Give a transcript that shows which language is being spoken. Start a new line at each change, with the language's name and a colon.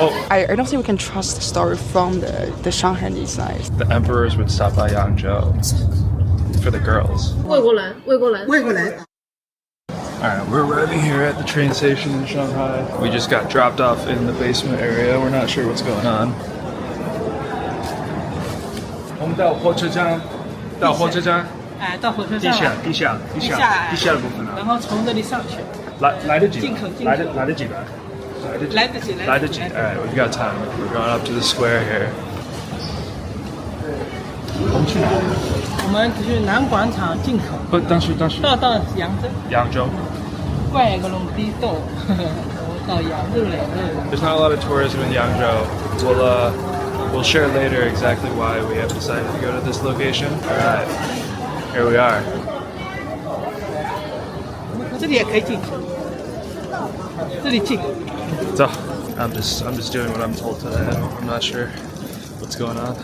English: I don't think we can trust the story from the Shanghainese side. The emperors would stop by Yangzhou for the girls.
Chinese: 外国人。
English: Alright, we're arriving here at the train station in Shanghai. We just got dropped off in the basement area. We're not sure what's going on.
Chinese: 我们到火车站，到火车站。到火车站。地下的部分。然后从这里上去。来得及。进口。来得及吧。来得及。
English: Alright, we've got time. We're going up to the square here.
Chinese: 我们去哪里？我们去南广场进口。不，当时。到扬州。扬州。怪个龙地道，到扬州来了。
English: There's not a lot of tourism in Yangzhou. We'll share later exactly why we have decided to go to this location. Alright, here we are.
Chinese: 这里也可以进，这里进。走
English: I'm just doing what I'm told today. I'm not sure what's going on.